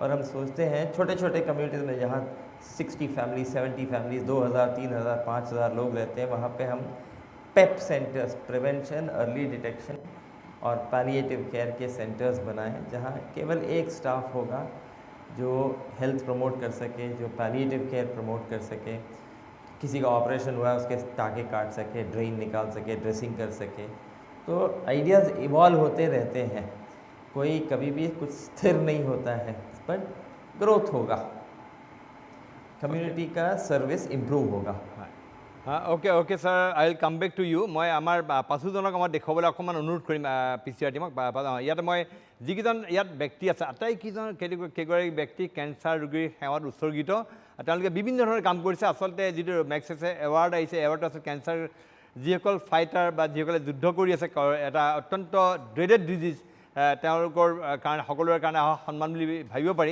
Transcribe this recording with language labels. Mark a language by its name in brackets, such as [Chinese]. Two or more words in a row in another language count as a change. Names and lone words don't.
[Hindi] हम सोचते हैं छोटे छोटे कम्युनिटीज़ में जहाँ 60 फैमिली 70 फैमिलीज 2000 3000 5000 लोग रहते हैं वहाँ पे हम [English] PEP centers prevention early detection [Hindi] और [English] palliative care [Hindi] के सेंटर्स बनाए जहाँ केवल एक स्टाफ होगा जो [English] health promote [Hindi] कर सके, जो [English] palliative care promote [Hindi] कर सके, किसी का ऑपरेशन हुआ है उसके टाँके काट सके, ड्रेन निकाल सके, ड्रेसिंग कर सके। तो आइडियाज़ इवॉल्व होते रहते हैं, कोई कभी भी कुछ स्थिर नहीं होता है, [English] but growth [Hindi] होगा, कम्युनिटी का सर्विस इम्प्रूव होगा। [English] OK OK sir, I will come back to you. [Assamese] মই আমাৰ পাঁচোজনক আমাৰ দেখুৱাবলৈ অকণমান অনুৰোধ কৰিম PCR টিমক। ইয়াত মই যিকেইজন ইয়াত ব্যক্তি আছে আটাইকেইজন কেইগৰাকী ব্যক্তি কেঞ্চাৰ ৰোগীৰ সেৱাত উৎসৰ্গিত। তেওঁলোকে বিভিন্ন ধৰণৰ কাম কৰিছে। আচলতে যিটো মেগছেছে এৱাৰ্ড আহিছে, এৱাৰ্ডটো আছে কেঞ্চাৰ যিসকল ফাইটাৰ বা যিসকলে যুদ্ধ কৰি আছে এটা অত্যন্ত [English] dreaded disease, [Assamese] তেওঁলোকৰ কাৰণে সকলোৰে কাৰণে সন্মান বুলি ভাবিব পাৰি।